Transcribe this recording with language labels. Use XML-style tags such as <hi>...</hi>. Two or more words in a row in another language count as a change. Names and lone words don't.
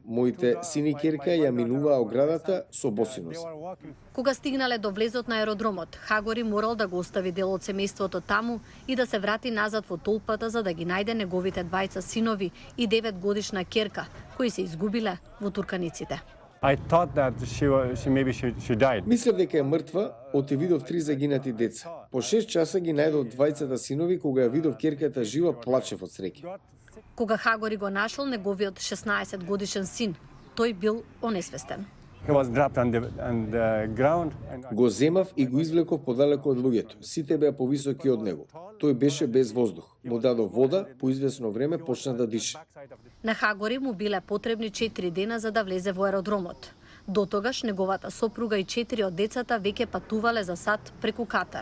<mk>Моите син и ќерка ја минуваа оградата со босинос. Кога стигнале до влезот на аеродромот, Хагори морал да го остави дел од семејството таму и да се врати назад во толпата за да ги најде неговите двајца синови и 9-годишна ќерка, кои се изгубиле во турканиците.</mk> <en>I thought that she died.</en> <mk>Мислев дека е мртва, оти видов 3 загинати деца. По 6 часа ги најдов двајцата синови, кога ја видов ќерката жива, плачев од среќа. Кога Хагори го нашол неговиот 16 годишен син, тој бил онесвестен.</mk> <en>He was dropped on the ground.</en> <mk>Го земав и го извлеков подалеку од луѓето. Сите беа повисоки од него. Тој беше без воздух. Му дадов вода, по известно време почна да диша. На Хагори му биле потребни 4 дена за да влезе во аеродромот. До тогаш неговата сопруга и 4 од децата веќе патувале за сад преку Катар.</mk>